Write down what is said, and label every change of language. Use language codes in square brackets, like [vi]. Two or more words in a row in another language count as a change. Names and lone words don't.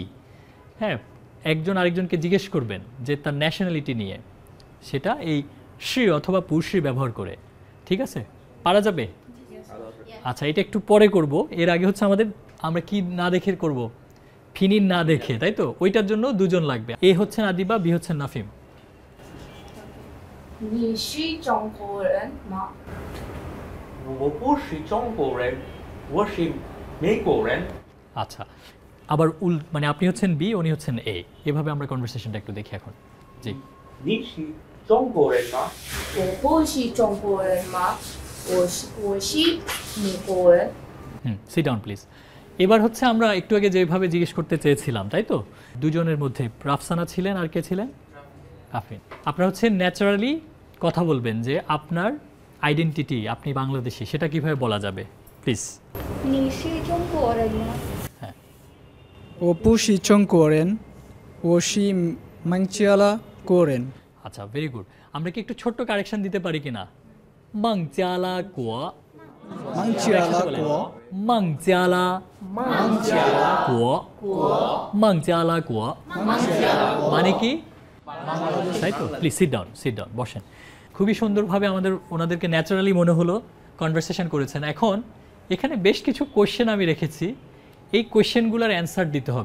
[bn] হ্যাঁ, একজন আরেকজনকে জিজ্ঞেস করবেন যে তার ন্যাশনালিটি নিয়ে, সেটা এই শ্রী অথবা পুরশ্রী ব্যবহার করে। ঠিক আছে, পারা যাবে? আচ্ছা, এটা একটু পরে করব। এর আগে হচ্ছে আমরা কি না দেখে করব? ফিনিন না দেখে, তাই তো? ওইটার জন্য দুজন লাগবে। এ হচ্ছেন আদিবা, বি হচ্ছেন নাফিম। [zh] 你是中国人吗？我不是中国人，我是美国人。 [bn] আচ্ছা, আবার মানে আপনি হচ্ছেন বি, উনি হচ্ছেন এ। এভাবে আমরা কনভারসেশনটা একটু দেখি এখন। জি, [zh] 你是中国人吗？我不是中国人吗？我是美国人。 [en] Sit down please. [bn] এবার হচ্ছে আমরা একটু আগে যেভাবে জিজ্ঞেস করতে চেয়েছিলাম, তাই তো? দুজনের মধ্যে রাফসানা ছিলেন, আর কে ছিলেন? আফরিন। আপনারা হচ্ছে ন্যাচারালি কথা বলবেন যে আপনার আইডেন্টিটি, আপনি বাংলাদেশি, সেটা কিভাবে বলা যাবে প্লিজ। [zh] 你是中国人吗？我不是中国人，我是孟加拉国人。 [bn] আচ্ছা, [en] very good. [bn] আমরা কি একটু ছোট্ট কারেকশন দিতে পারি কিনা? [zh] 孟加拉国, 孟加拉国，孟加拉国，孟加拉国 [bn] মানে কি? তাই তো? [en] please sit down, [bn] বসেন। খুবই সুন্দরভাবে ওনাদেরকে ন্যাচারালি মনে হলো কনভারসেশন করেছেন। এখন এখানে বেশ কিছু কোশ্চেন আমি রেখেছি, এই কোশ্চেনগুলোর অ্যান্সার দিতে হবে।